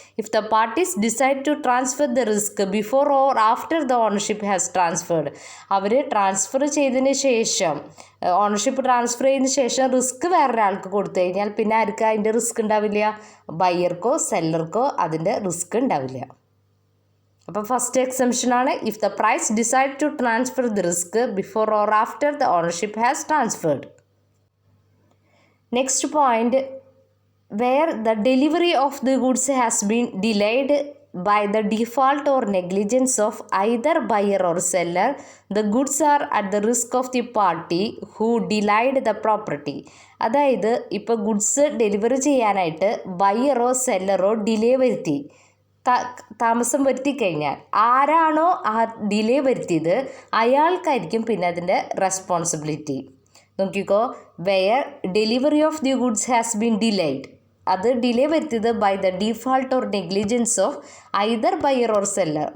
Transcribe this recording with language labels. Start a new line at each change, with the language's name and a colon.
English: if the parties decide to transfer the risk before or after the ownership has transferred,
Malayalam: our transfer ചെയ്തതിന് ശേഷം ownership transfer ചെയ്തതിന് ശേഷം risk വേറൊരാൾക്ക് കൊടുത്തു കഴിഞ്ഞാൽ പിന്നെ ആർക്ക് അതിൻ്റെ റിസ്ക് ഉണ്ടാവില്ല? ബയ്യർക്കോ സെല്ലർക്കോ അതിൻ്റെ റിസ്ക് ഉണ്ടാവില്ല. അപ്പോൾ first എക്സംഷനാണ്
English: If the price decide to transfer the risk before or after the ownership has transferred. Next point, where the delivery of the goods has been delayed by the default or negligence of either buyer or seller, the goods are at the risk of the party who delayed the property.
Malayalam: അതായത് ഇപ്പോൾ goods delivery ചെയ്യാനായിട്ട് ബയ്യറോ സെല്ലറോ delay വരുത്തി, താമസം വരുത്തി കഴിഞ്ഞാൽ ആരാണോ ആ delay വരുത്തിയത് അയാൾക്കായിരിക്കും പിന്നെ അതിൻ്റെ റെസ്പോൺസിബിലിറ്റി. നോക്കിക്കോ,
English: where delivery of the goods has been delayed,
Malayalam: അത് ഡിലേ വരുത്തിയത്
English: By the default or negligence of either buyer or seller.